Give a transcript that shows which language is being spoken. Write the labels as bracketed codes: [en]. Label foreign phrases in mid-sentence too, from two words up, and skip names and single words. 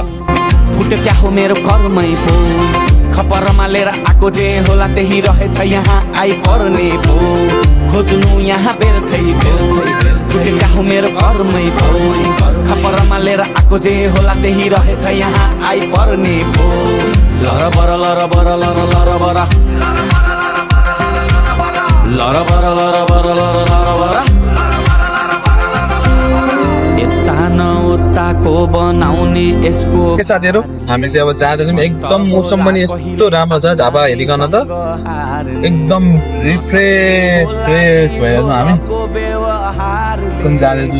[ne] फुट्यो क्या हो मेरो कर्मै पो, खपरमा लिएर आएको जे होला त्यही रहेछ यहाँ आइपर्ने पो। खोज्नु यहाँ बेर्थै फुट्यो क्या हो मेरो कर्मै पो, खपरमा लिएर आएको जे होला त्यही रहेछ यहाँ आइपर्ने पो। लर बर लर बर लर लर बर लर बर लर बर लर लर बर। यता न उताको बनाउने यसको। साथीहरू हामी चाहिँ अब जाँदैछौँ। एकदम मौसम पनि यस्तो राम्रो छ, झापा हेरिकन त एकदम रिफ्रेस भएर हामी एकदम जाँदैछु।